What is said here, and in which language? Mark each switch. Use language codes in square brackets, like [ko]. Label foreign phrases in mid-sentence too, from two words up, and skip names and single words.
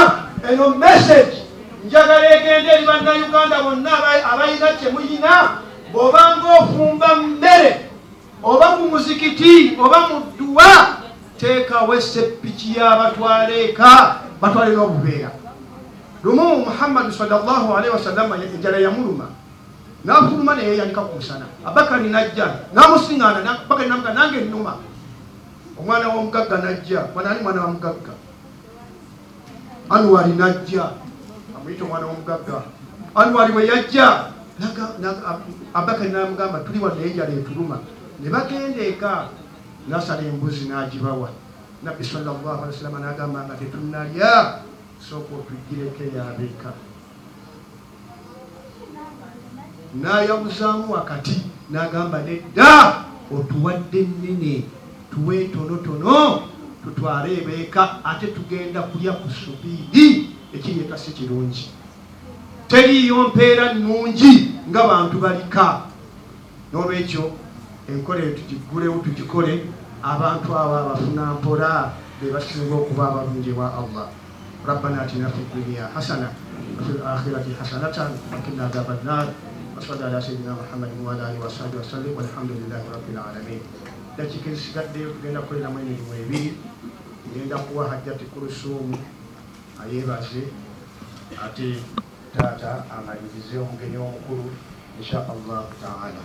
[lg] Eno message njagala egende eri bannayuganda bonna abayina kyemuyina. Bw'obanga ofumba mmere oba mu muzikiti oba mu dduwa, teekawo esseppiki y'abatwala eka, batwale n'obuveera. Lumu Muhammadu [ar] صلى الله عليه وسلم [lg] enjala yamuluma, n'afuluma ne yeeyanika ku musana. Abakari n'ajja n'amusiŋŋaana, Bakari n'amuga nange nnuma. Omwana w'omugagga n'ajja, ani mwana wa mugagga? Anwari n'ajja, amuyita omwana w'omugagga. Anwari bwe yajja Abakari n'amugamba tuli wano enjala etuluma. Ne bagenda eka, n'asala embuzi n'agibawa. Nabbi [ar] صلى الله عليه وسلم [lg] n'agamba nga tetunnalya, sooka otugireko yabeka. N'ayabuzaamu wakati n'agamba nedda, otuwadde nnene, tuwe tonotono tutwale ebeeka, ate tugenda kulya ku subiidi, ekiriika si kirungi. Teriiyo mpeera nnungi nga bantu balika. N'olwekyo enkola eyo tugigulewo, tugikole. Abantu abo abafuna mpola be basinga okuba abalungi wa Allah. [ar] ربنا آتنا في الدنيا حسنة وفي الآخرة حسنة وقنا عذاب النار. وصلى الله على سيدنا محمد وعلى آله وصحبه وسلم والحمد لله رب العالمين. [lg] Dakika ezisigaddeyo tugenda kukoleramu emirimu ebiri. Ngenda kuwa Hajjati Kulsum ayeebaze, ate taata amalirize omugenyi omukulu [ar] إن شاء الله تعالى.